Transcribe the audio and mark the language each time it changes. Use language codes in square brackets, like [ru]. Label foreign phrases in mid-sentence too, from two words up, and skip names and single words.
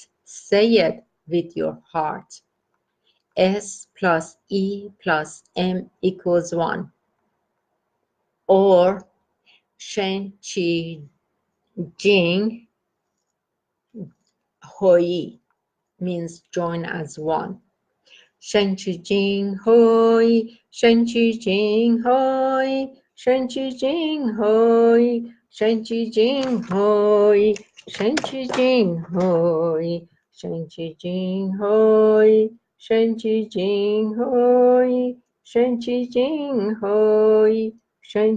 [en] Say it with your heart. S plus E plus M equals 1. Or Shen Qi Jing Hoi means join as one. Shen Qi Jing Hoi, Shen Qi Jing Hoi, Shen Qi Jing Hoi, Shen Qi Jing Hoi, Shen Qi Jing Hoi, Shen Qi Jing Hoi, Shen Qi Jing Hoi, Shen Qi Jing Hoi, Shen